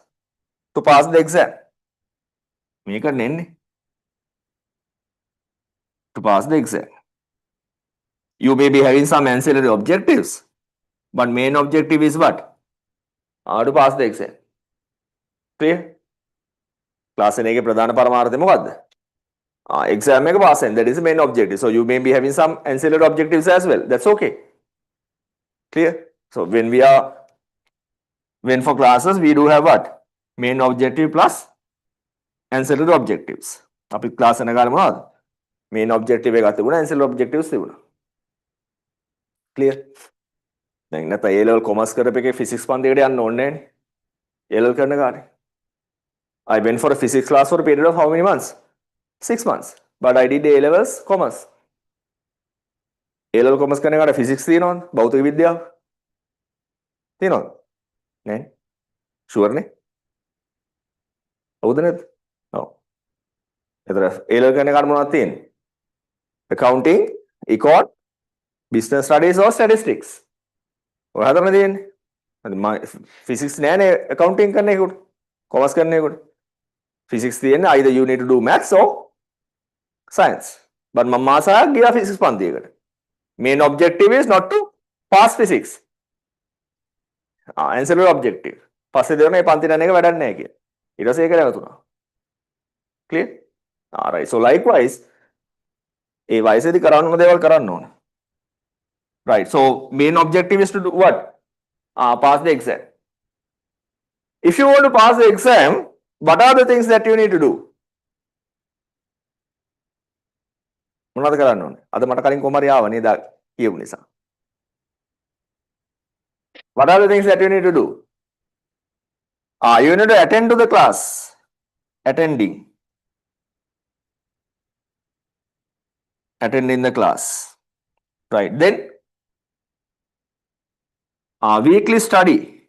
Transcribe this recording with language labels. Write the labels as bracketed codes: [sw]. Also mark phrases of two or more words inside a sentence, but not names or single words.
[en] To pass the exam. To pass the exam. You may be having some ancillary objectives, but main objective is what? To pass the exam. Clear? [si] Class එකේ ප්‍රධාන පරමාර්ථය මොකද්ද? Exam එක [en] pass and that is the main objective. So you may be having some ancillary objectives as well. That's okay. Clear? So when for classes we do have what? Main objective plus ancillary objectives. [si] අපි class එක ගාලා මොනවද? [en] Main objective [si] එකක් තිබුණා, [en] ancillary objectives [si] තිබුණා. Clear? දැන් නැත්නම් [en] A level commerce [si] කරපු එකේ physics පන්තියකට යන්න ඕනේ නැහැනේ. A level කරන කාලේ. [en] I went for a physics class for a period of how many months? 6 months. But I did A levels commerce. A level commerce [si] කරන එකට physics තියෙනවද? භෞතික විද්‍යාව? තියෙනවද? නැහැ. Sure නේ? හවුද නැද්ද? ඔව්. එතන A level කරන එකට මොනවද තියෙන්නේ? [en] Accounting, econ, business studies or statistics. [si] ඔය හතරම තියෙන්නේ. physics නෑනේ accounting කරන එකට. commerce කරන එකට. [en] Physics තියෙන්නේ either you need to do maths or science. [si] But මම මාසයක් ගියා physics පන්තියකට. [en] Main objective is not to pass physics. ancillary objective. [si] පස්සේ දෙන මේ පන්තිට යන එක වැඩක් නැහැ කියලා. ඊට පස්සේ ඒක නැවතුණා. [en] Clear? Alright. So likewise [si] ඒ වයසේදී කරන්න ඕන දේවල් කරන්න ඕන. [en] Right. So main objective is to do what? Pass the exam. If you want to pass the exam, what are the things that you need to do? [si] මොනවද කරන්න ඕනේ? අද මට කලින් කොහමරි ආව නේද කියපු නිසා. [en] What are the things that you need to do? You need to attend to the class. Attending the class. Right. Then weekly study.